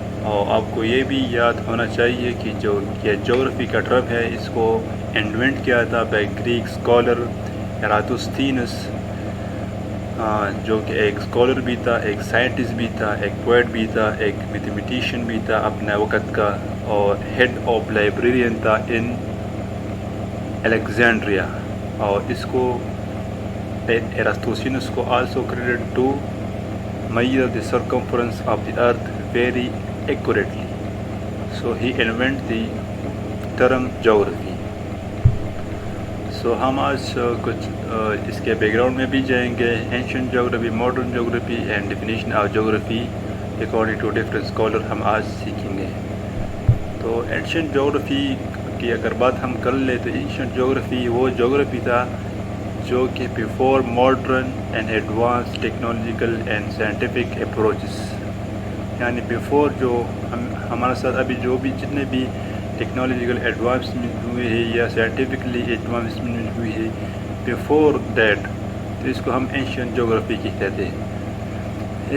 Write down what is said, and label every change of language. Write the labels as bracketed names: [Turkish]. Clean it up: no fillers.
[Urdu] اور آپ کو یہ بھی یاد ہونا چاہیے کہ جو یہ جغرافی کا ٹرم ہے اس کو انوینٹ کیا تھا بائی گریک اسکالر ایراتوستھینس، جو کہ ایک اسکالر بھی تھا، ایک سائنٹسٹ بھی تھا، ایک پوئٹ بھی تھا، ایک میتھمیٹیشین بھی تھا اپنے وقت کا، اور ہیڈ آف لائبریرین تھا [English] In Alexandria. [Urdu] اور اس کو ایراتوستھینس کو [English] Also credit to measure the circumference of the earth very accurately. So he invented the term geography. [Urdu] So ہم آج کچھ اس کے بیک گراؤنڈ میں بھی جائیں گے. [English] Ancient geography, modern geography and definition of geography according to different scholar [Urdu] ہم آج سیکھیں گے. تو ancient geography کی اگر بات ہم کر لیں تو ancient geography وہ جغرافی تھا جو کہ [English] Before modern and advance technological and scientific approaches. [Urdu] یعنی بیفور جو ہمارے ساتھ ابھی جو بھی جتنے بھی ٹیکنالوجیکل ایڈوانسمنٹ ہوئے ہیں یا سائنٹیفکلی ایڈوانسمنٹ ہوئی ہے [English] before that, [Urdu] تو اس کو ہم اینشینٹ جغرافی کہتے ہیں.